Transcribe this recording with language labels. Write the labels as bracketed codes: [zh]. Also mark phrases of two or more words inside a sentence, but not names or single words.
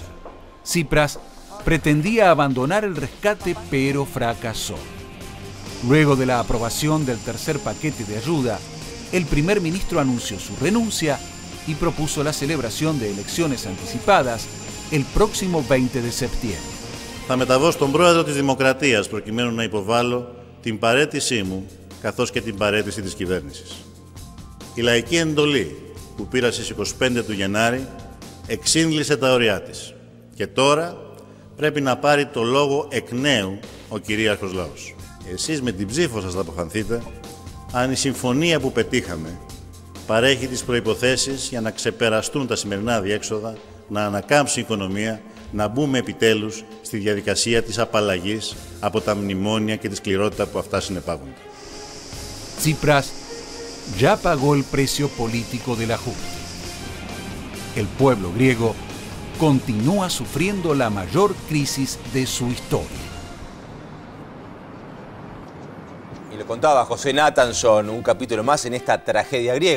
[es] Tsipras pretendía abandonar el rescate, pero fracasó. Luego de la aprobación del tercer paquete de ayuda, el primer ministro anunció su renuncia y propuso la celebración de elecciones anticipadas el próximo 20 de septiembre. [el] Θα μεταβώ στον πρόεδρο της Δημοκρατίας προκειμένου να υποβάλω την παραίτησή μου καθώς και την παραίτηση της κυβέρνησης. Η λαϊκή εντολή που πήρα στις 25 του Γενάρη εξήνλησε τα ωριά της και τώρα πρέπει να πάρει το λόγο εκ νέου ο κυρίαρχος λαός. εσείς με την ψήφο σας θα αποφανθείτε αν η συμφωνία που πετύχαμε παρέχει τις προϋποθέσεις για να ξεπεραστούν τα σημερινά αδιέξοδα, να ανακάμψει η οικονομία, να μπούμε επιτέλους στη διαδικασία της απαλλαγής από τα μνημόνια και τη σκληρότητα που αυτά συνεπάγονται. [es] Tsipras ya pagó el precio político del ajuste. El pueblo griego continúa sufriendo la mayor crisis de su historia. Y lo contaba José Nathanson, un capítulo más en esta tragedia griega.